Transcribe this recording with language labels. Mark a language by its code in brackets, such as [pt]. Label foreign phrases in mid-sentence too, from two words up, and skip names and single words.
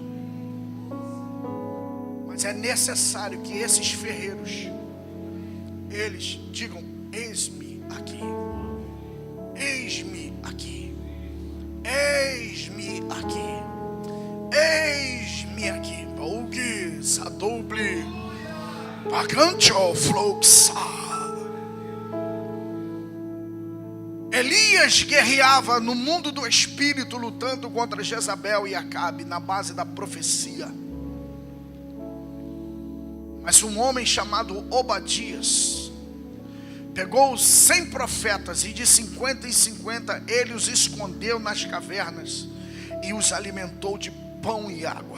[pt] Mas é necessário que esses ferreiros, eles digam: eis-me aqui, eis-me aqui, eis-me aqui, eis-me aqui. Paugue, sadoble, pagancho, fluxa. Elias guerreava no mundo do espírito, lutando contra Jezabel e Acabe, na base da profecia. Mas um homem chamado Obadias pegou 100 profetas e de 50 em 50 ele os escondeu nas cavernas e os alimentou de pão e água.